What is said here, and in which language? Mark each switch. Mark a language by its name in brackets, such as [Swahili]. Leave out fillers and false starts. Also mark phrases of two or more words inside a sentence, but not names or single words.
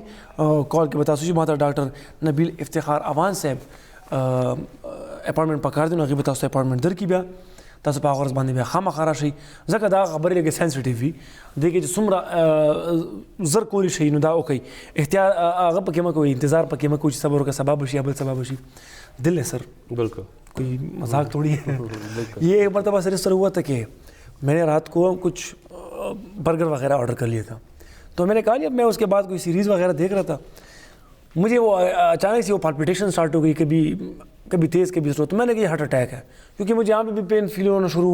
[Pashto] کال کې به تاسو چې ماته ډاکټر نبیل افتخار اوان صاحب اپاینټمنټ پکار دی نو هغې به تاسو ته اپاینټمنټ درکړي بیا تاسو په هغه ورځ باندې بیا خامخا راشئ ځکه دا خبرې لږ سینسټیټیو وي دې کې چې څومره زر کولی شئ نو دا وکړئ احتیاط هغه پکې مه کوئ انتظار پکې مه کوئ چې صبر وکړه سبا بشي یا بل سبا بشي دل ہے سر [Urdu] بالکل کوئی مذاق تھوڑی ہے یہ ایک مرتبہ سر اس طرح ہوا تھا کہ میں نے رات کو کچھ برگر وغیرہ آرڈر کر لیا تھا تو میں نے کہا نہیں اب میں اس کے بعد کوئی سیریز وغیرہ دیکھ رہا تھا مجھے وہ اچانک سے وہ پالپیٹیشن اسٹارٹ ہو گئی کبھی تیز کبھی سلو تو میں نے کہا یہ ہارٹ اٹیک ہے کیونکہ مجھے یہاں پہ بھی [English] pain feel [Urdu] ہونا شروع